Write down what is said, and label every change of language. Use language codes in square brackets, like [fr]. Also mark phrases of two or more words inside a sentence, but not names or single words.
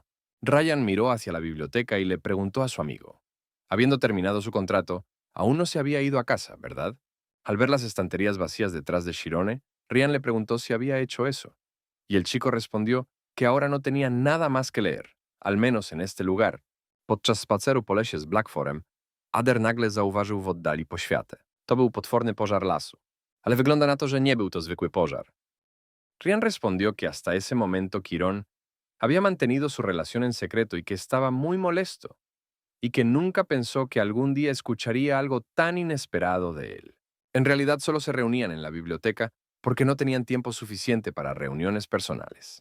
[es] Ryan miró hacia la biblioteca y le preguntó a su amigo. Habiendo terminado su contrato, aún no se había ido a casa, ¿verdad? Al ver las estanterías vacías detrás de Shirone, Ryan le preguntó si había hecho eso. Y el chico respondió que ahora no tenía nada más que leer, al menos en este lugar. [pl] Podczas spaceru po lesie z Blackforem, Ader nagle zauważył w oddali poświatę. To był potworny pożar lasu. Ale wygląda na to, że nie był to zwykły pożar. [es] Ryan respondió que hasta ese momento Quirón había mantenido su relación en secreto y que estaba muy molesto, y que nunca pensó que algún día escucharía algo tan inesperado de él. En realidad solo se reunían en la biblioteca porque no tenían tiempo suficiente para reuniones personales.